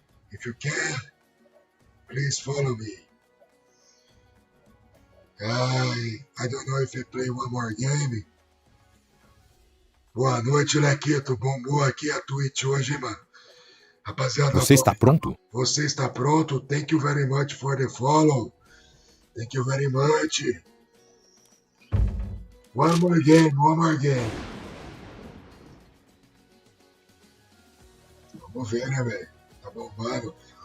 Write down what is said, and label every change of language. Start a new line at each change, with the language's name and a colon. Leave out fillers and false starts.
English: If you can, please follow me. I don't know if I play one more game.
Portuguese: Boa noite, Lequito. Bombou aqui a Twitch hoje, hein, mano. Rapaziada, Você está pronto? Você está pronto?
English: Thank you very much for the follow. Thank you very much. One more game.
Portuguese: Vamos ver, né, velho? Tá bombando.